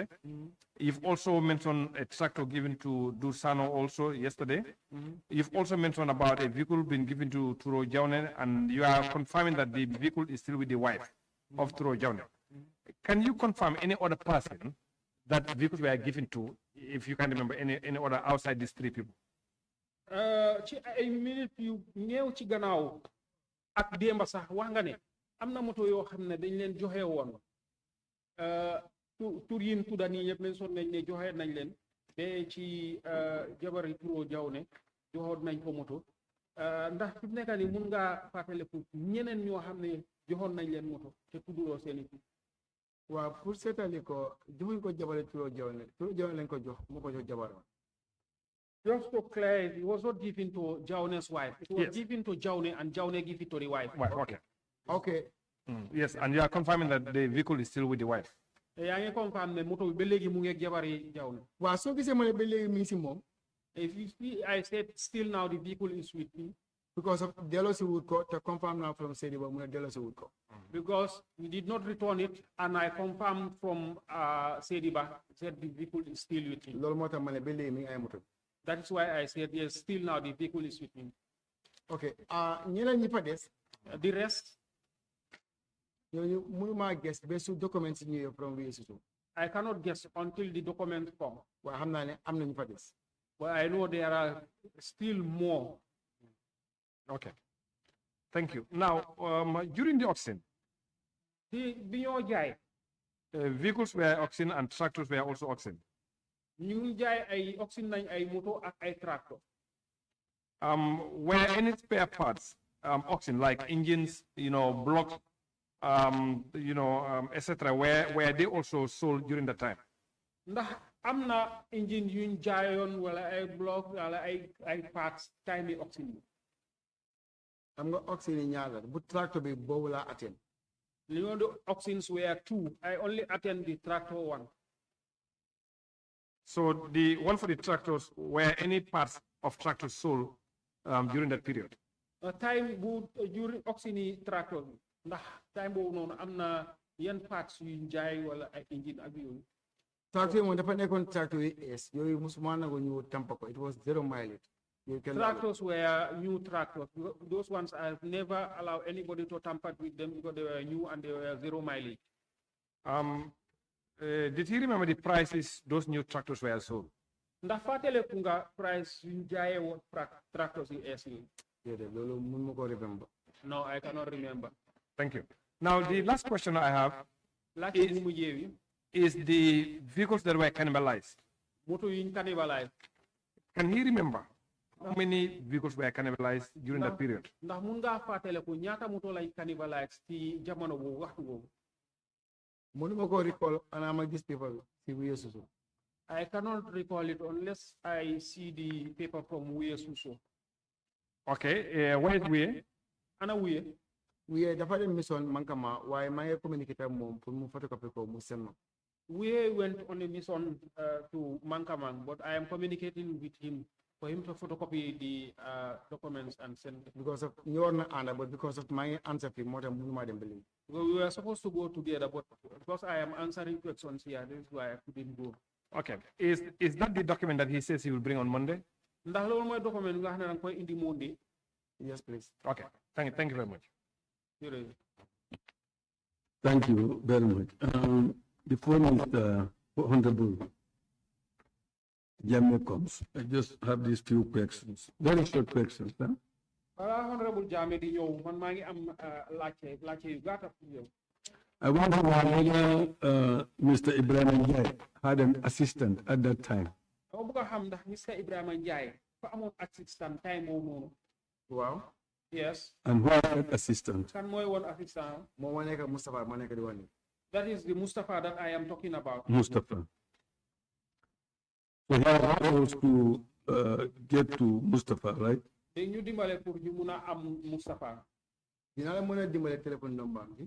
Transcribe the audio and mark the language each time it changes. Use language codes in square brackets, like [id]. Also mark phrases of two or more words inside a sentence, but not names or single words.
[en] You've also mentioned a tractor given to Dusano also yesterday. You've also mentioned about a vehicle being given to Turo Jaune, and you are confirming that the vehicle is still with the wife of Turo Jaune. Can you confirm any other person that vehicles were given to, if you can remember, any other outside these three people? [wo] Ci ay minute yu ñew ci gannaaw ak demba sax wax nga ne amna moto yoo xam ne dañ leen joxe woon tur yin tudda nii yëpp mention nañ ne joxe nañ leen ba ci jabari Turo Jaune joxoon nañ ko moto ndax fi mu nekk nii mun ngaa fàttaliku ñeneen ñoo xam ne joxoon nañ leen moto te tudduloo seen i tur. Waaw pour seetali ko joxuñ ko jabari Turo Jaune lañ ko jox moo ko jox jabaram. [en] Just to clarify, it was not given to Jaune's wife. It was given to Jaune, and Jaune gave it to the wife. Right, okay. Okay. Yes, and you are confirming that the vehicle is still with the wife. [wo] yaa ngi confirm ne moto bi ba léegi mu ngi ak jabari Jaune. Waaw soo gisee ma ne ba léegi mi ngi si moom. [en] If you see, I said still now the vehicle is with me. Because of Delosi would go to confirm now from Sediba, Delosi would go. Because we did not return it, and I confirmed from Sediba said the vehicle is still with him. That is why I said yes, still now the vehicle is with him. Okay. The rest? You guess based on documents in from VSU. I cannot guess until the documents come. Well, I'm not for this. But I know there are still more. Okay. Thank you. Now, during the auction, [wo] Bi ñoo jaay [en] vehicles were auctioned and tractors were also auctioned. [wo] ñu ngi jaay ay auction nañ ay moto ak ay tractor. [en] Were any spare parts auctioned, like engines, blocks, etc., were they also sold during that time? [wo] Ndax am na engine yuñ jaayoon wala ay block wala ay [en] parts time [wo] yi auction bi. xam nga auction yi ñaar bu tractor bi boobu laa attend. [en] The auctions were 2. I only attend the tractor one. So the one for the tractors, were any parts of tractors sold during that period? Time during auction [wo] yi tractor bi ndax time boobu noonu am na yan parts yuñ jaay wala ay engine ak yooyu. Tractor yi moom dafa nekkoon tractor yi es yooyu musuma nangu ñu tampa ko, [en] it was 0 mileage. Tractors were new tractors. Those ones I've never allowed anybody to tamper with them because they were new and they were 0 mileage. Did he remember the prices those new tractors were sold? [wo] Ndax fatele kunga price yuñ jaayee woon tractors yi es yi. loolu mun ma ko remember. [en] No, I cannot remember. Thank you. Now, the last question I have is the vehicles that were cannibalized. [wo] Moto yuñ cannibalized. [en] Can he remember how many vehicles were cannibalized during that period? [wo] Ndax mun nga fatele ko ñaata moto lay cannibalized ci jamono boobu waxtu boobu. Mënuma ko recall and ma gis paper bi si Wuye Suso. [en] I cannot recall it unless I see the paper from Wuye Suso. Okay, where is Wuye? [wo] Ana Wuye. Wuye dafa dem mission Mankama waaye maa ngi communiquer ak moom pour mu photocopy ko mu send ma. [en] Wuye went on a mission to Mankamang, but I am communicating with him for him to photocopy the documents and send them. Because of [wo] ñëwoon na ànd [en] but because of my answer [wo] fee moo tax mënuma dem ba léegi. [en] We were supposed to go together, but because I am answering questions here, this is why I couldn't go. Okay. Is that the document that he says he will bring on Monday? [wo] Ndax loolu mooy document nga xam ne danga koy indi Monday. [en] Yes, please. Okay. Thank you very much. Thank you very much. The phone is Honorable Jagne comes. I just have these few questions, very short questions. Huh? [wo] Honorable Jagne di ñëw man maa ngi am laajte yu gàtta pour yow. [en] I want to know whether Mr. Ibrahim Njai had an assistant at that time. [wo] dama bëgg a xam ndax Mr. Ibrahima Njie fa amoon [en] assistant time [wo] boobu noonu. [en] Wow. Yes. And who was that assistant? [wo] Kan mooy woon assistant. Moom moo nekk Mustafa moo nekk di wax ni. [en] That is the Mustafa that I am talking about. Mustafa. So he was supposed to get to Mustafa, right? [wo] ñu dimbale pour ñu mun a am Mustafa. Dina la mën a dimbale téléphone number bi.